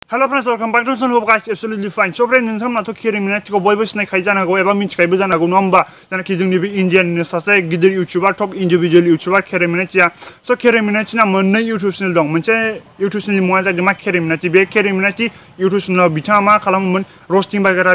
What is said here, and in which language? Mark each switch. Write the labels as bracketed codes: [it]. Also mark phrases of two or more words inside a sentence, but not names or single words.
[en] Hello friends, welcome back to Son Hope guys, absolutely fine. So friends, [brx] नोंथांमोनाथ' केरिमिनाटिखौ बयबो सिनायखायो जानो हागौ एबा मिथिखायोबो जानो हागौ नङा होमबा जानाखि जोंनि बे इन्डियानिनो सासे गिदिर इउटिउबार [en] top individual YouTuber [brx] केरिमिनाटिया स' केरिमिनाटिना मोननै इउटिउब चेनेल दं मोनसे इउटिउब चेनेलनि मुङा जादों मा केरिमिनाटि बे केरिमिनाटि इउटिउब चेनेलाव बिथाङा मा खालामोमोन रस्टिं बागेरा